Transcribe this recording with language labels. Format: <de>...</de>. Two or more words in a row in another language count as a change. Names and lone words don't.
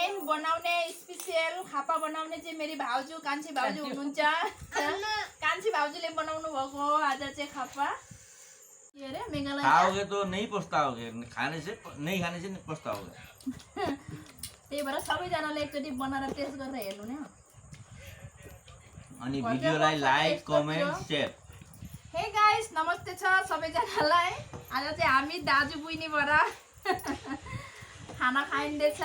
<ne>बनाउने स्पेशल खापा बनाउने चाहिँ मेरी भाउजू कान्छी भाउजू हुनुहुन्छ। कान्छी भाउजूले बनाउनु भएको आज चाहिँ खापा। के अरे मेघालय</ne> <hi>खाओगे तो नहीं पछताओगे, खाने से नहीं खाने से पछताओगे।</hi> <ne>त्यही भएर सबैजनाले एकचोटि बनाएर टेस्ट गरेर हेर्नु नि। अनि भिडियोलाई</ne> <en>like comment share.</en> <ne>हे गाइस नमस्ते छ सबैजनालाई। आज चाहिँ हामी दाजु बहिनीबाट खाना खाइँदैछ।</ne>